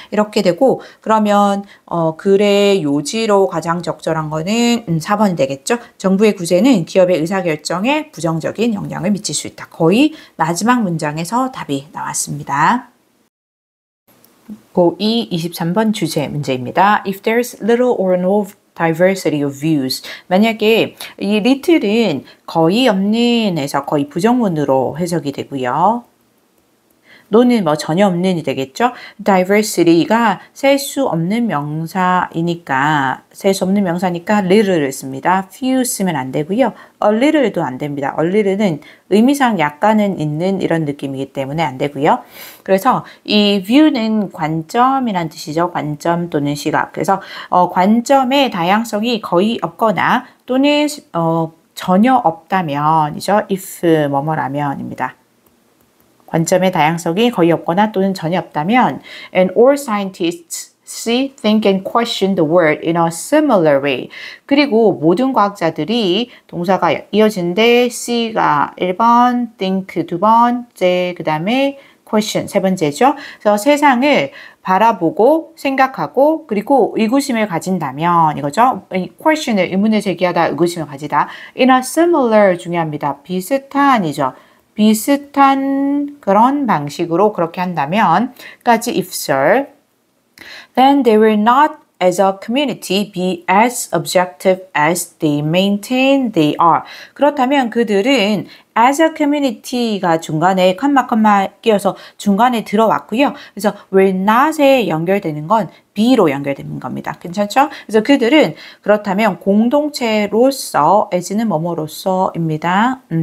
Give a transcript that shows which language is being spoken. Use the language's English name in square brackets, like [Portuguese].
[Korean] 이렇게 되고 그러면 글의 요지로 가장 적절한 거는 4번이 되겠죠. 정부의 구제는 기업의 의사결정에 부정적인 영향을 미칠 수 있다. 거의 마지막 문장에서 답이 나왔습니다. 고2 23번 주제 문제입니다. [English] If there's little or no diversity of views. [Korean] 만약에 이 little은 거의 없는에서 거의 부정문으로 해석이 되고요. 노는 뭐 전혀 없는이 되겠죠. diversity가 셀 수 없는 명사니까 little를 씁니다. few 쓰면 안 되고요. a little도 안 됩니다. a little는 의미상 약간은 있는 이런 느낌이기 때문에 안 되고요. 그래서 이 view는 관점이란 뜻이죠. 관점 또는 시각. 그래서 관점의 다양성이 거의 없거나 또는 전혀 없다면이죠. if 뭐뭐라면입니다. 관점의 다양성이 거의 없거나 또는 전혀 없다면 [English] and all scientists see, think and question the world in a similar way. [Korean] 그리고 모든 과학자들이 동사가 이어지는데 see가 1번, think 2번째, 그 다음에 question 세 번째죠. 그래서 세상을 바라보고 생각하고 그리고 의구심을 가진다면 이거죠. question을 의문을 제기하다 의구심을 가지다. in a similar 중요합니다. 비슷한이죠. 비슷한 그런 방식으로 그렇게 한다면 까지 if절 [English] then they will not as a community be as objective as they maintain they are. [Korean] 그렇다면 그들은 as a community가 중간에 컴마 끼어서 중간에 들어왔고요. 그래서 will not에 연결되는 건 be로 연결되는 겁니다. 괜찮죠? 그래서 그들은 그렇다면 공동체로서 as는 뭐뭐로서입니다.